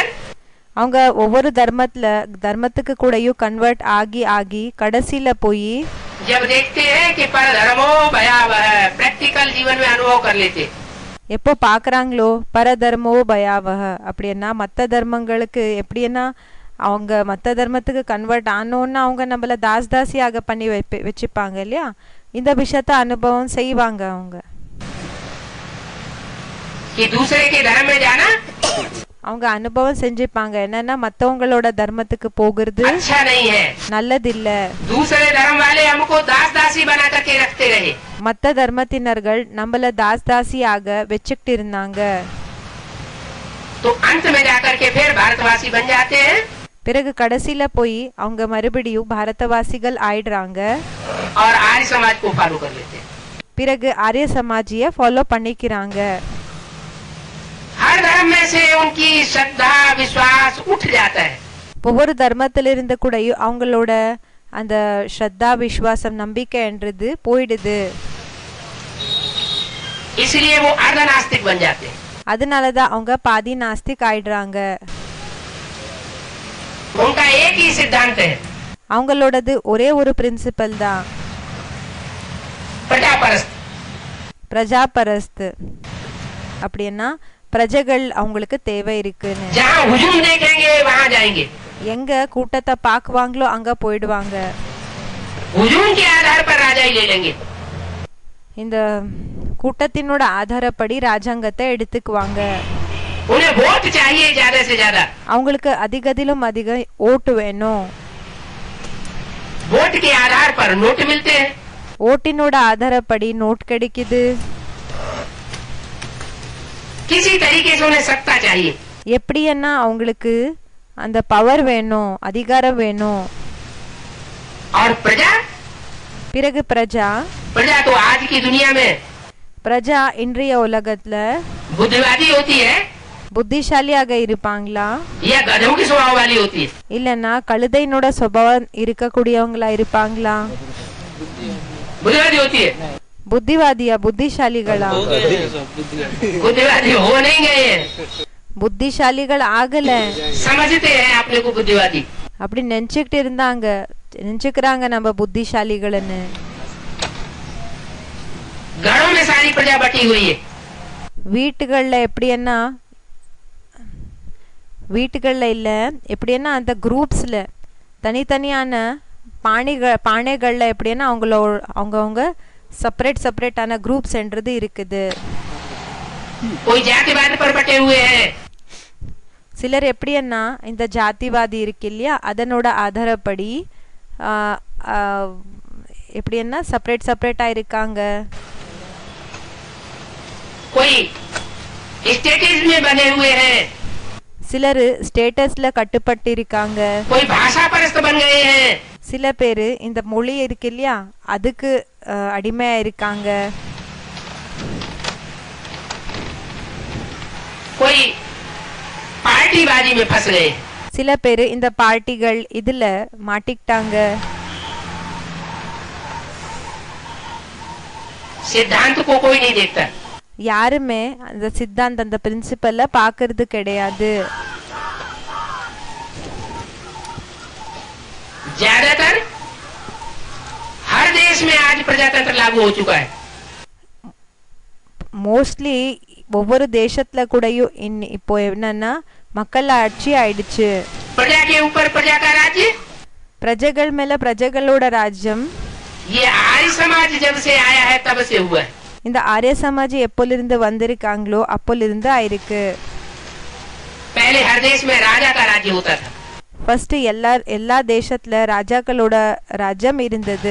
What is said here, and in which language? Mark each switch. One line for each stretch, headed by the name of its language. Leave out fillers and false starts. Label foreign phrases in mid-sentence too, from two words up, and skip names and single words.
Tamil: அவங்க ஒவ்வொரு தர்மத்துக்கு கூடயும் கன்வெர்ட் ஆகி ஆகி கடைசியில போய்
Hindi: जब देखते हैं कि
Sanskrit: पर धर्मो भयावह
Hindi: प्रैक्टिकल जीवन में अनुभव कर लेते,
Tamil: எப்போ பாக்குறாங்களோ
Sanskrit: परधर्मो भयावह
Tamil: அப்படின்னா மற்ற தர்மங்களுக்கு எப்படின்னா அவங்க மற்ற தர்மத்துக்கு கன்வெர்ட் ஆனோன்னா அவங்க நம்மள தாசியாக பண்ணி வச்சுப்பாங்க இல்லையா. இந்த விஷயத்த அனுபவம் செய்வாங்க அவங்க.
Hindi: कि दूसरे के धर्म में जाना
Tamil: அவங்க அனுபவம் செஞ்சுப்பாங்க என்னன்னா மத்தவங்களோட தர்மத்துக்கு போகிறது
Hindi: अच्छा नहीं है,
Tamil: நல்லது இல்ல.
Hindi: दूसरे धर्म वाले हमको दास दासी बना करके रखते रहे,
Tamil: மத்த தர்மத்தினர்கள் நம்மள தாசியாக வச்சுக்கிட்டு இருந்தாங்க.
Hindi: तो अंत में जाकर के फिर भारतवासी बन जाते हैं
Tamil: பிறகு கடைசியில போய் அவங்க மறுபடியும் பாரதவாசிகள் ஆயிடுறாங்க.
Hindi: और आर्य समाज को फॉलो कर लेते हैं।
Tamil: பிறகு ஆரிய சமாஜிய ஃபாலோ பண்ணிக்கிறாங்க.
Hindi: हर धर्म में से उनकी श्रद्धा विश्वास उठ जाता है,
Tamil: ஒவ்வொரு தர்மத்திலிருந்து கூட அவங்களோட அந்த ஸ்ரத்தா விசுவாசம் நம்பிக்கைன்றது போயிடுது.
Hindi: इसलिए वो अर्ध नास्तिक बन जाते हैं।
Tamil: அதனாலதான் அவங்க பாதி நாஸ்திக் ஆயிடுறாங்க.
Hindi: उनका एक ही सिद्धांत है,
Tamil: அவங்களோடது ஒரே ஒரு பிரின்சிபல் தான்,
Hindi: प्रजापरस्त।
Tamil: பிரஜாபரஸ்து. அப்படின்னா பிரஜைகள் அவங்களுக்கு தேவை இருக்குன்னு.
Hindi: जहाँ हुजूम देखेंगे वहाँ जाएंगे,
Tamil: எங்க கூட்டத்தை பாக்குவாங்களோ அங்க போயிடுவாங்க.
Hindi: हुजूम के आधार पर राजा ही ले लेंगे,
Tamil: இந்த கூட்டத்தினோட ஆதாரப்படி ராஜாங்கத்தை எடுத்துக்குவாங்க.
Hindi: उन्हें वोट चाहिए ज्यादा से ज्यादा,
Tamil: அவங்களுக்கு அதிகதிலும் அதிக ஓட்டு வேணும்.
Hindi: वोट के आधार पर नोट मिलते हैं,
Tamil: ஓட்டினோட ஆதாரப்படி நோட் கிடைக்குது.
Hindi: किसी तरीके से उन्हें सत्ता चाहिए,
Tamil: எப்படின்னா அவங்களுக்கு அந்த பவர் வேணும், அதிகாரம் வேணும்.
Hindi: और प्रजा
Tamil: பிறகு பிரஜா
Hindi: तो आज की दुनिया में
Tamil: பிரஜா இன்றைய உலகத்துல
Hindi: बुद्धिवादी होती है
Tamil: புத்திசாலியாக இருப்பாங்களா
Hindi: या गधों की स्वभाव वाली होती है?
Tamil: இல்லன்னா கழுதையினோட சுபாவம் இருக்கக்கூடியவங்களா இருப்பாங்களா?
Hindi: बुद्धिवादी होती है,
Tamil: புத்திவாதியா புத்திசாலிகளா?
Hindi: बुद्धिवादी हो नहीं गए हैं,
Tamil: புத்திசாலிகள் ஆகல.
Hindi: समझते हैं अपने को बुद्धिवादी,
Tamil: அப்படி நினைச்சுக்கிறாங்க நம்ம புத்திசாலிகள்னு.
Hindi: घरों में सारी प्रजा बटी हुई है,
Tamil: வீட்டுகள்ல எப்படின்னா வீட்டுகள்ல இல்ல எப்படின்னா அந்த குரூப்ஸ்ல தனித்தனியான பானைகள்ல எப்படின்னா அவங்கவுங்க செப்பரேட்டான குரூப்ஸ்ன்றது இருக்குது.
Hindi: कोई जातिवाद पर बटे हुए हैं,
Tamil: சிலர் எப்படின்னா இந்த ஜாதிவாதி இருக்கு இல்லையா அதனோட ஆதாரப்படி எப்படின்னா செப்பரேட்டா இருக்காங்க.
Hindi: कोई स्टेटस में बने हुए हैं,
Tamil: சிலர் ஸ்டேட்டஸ்ல கட்டுப்பட்டு இருக்காங்க.
Hindi: कोई भाषा परस्त बन गए हैं,
Tamil: சில பேரு இந்த மொழி இருக்கு இல்லையா அதுக்கு அடிமையா இருக்காங்க.
Hindi: कोई पार्टीबाजी में फंस गए,
Tamil: சில பேரு இந்த பார்ட்டிகள் இதுல மாட்டிக்கிட்டாங்க.
Hindi: सिद्धांत को कोई नहीं देखता,
Tamil: யாருமே அந்த சித்தாந்த அந்த பிரின்சிபல்ல பாக்குறது கிடையாது.
Hindi: ज्यादातर हर देश में आज प्रजातंत्र लागू हो चुका है,
Tamil: மோஸ்ட்லி ஒவ்வொரு தேசத்துல கூடயும் இப்போ என்னன்னா மக்கள் ஆட்சி ஆயிடுச்சு.
Hindi: प्रजा के ऊपर प्रजा का राज्य,
Tamil: பிரஜைகள் மேல பிரஜைகளோட ராஜ்யம்.
Hindi: ये आर्य समाज जब से आया है तब से हुआ है,
Tamil: இந்த ஆரிய சமாஜ் எப்போலிருந்து வந்திருக்காங்களோ அப்போலிருந்து ஆயிருக்கு.
Hindi: पहले हर देश में राजा का राज्य होता था,
Tamil: ஃபர்ஸ்ட் எல்லா தேசத்துல ராஜாக்களோட ராஜ்யம் இருந்தது.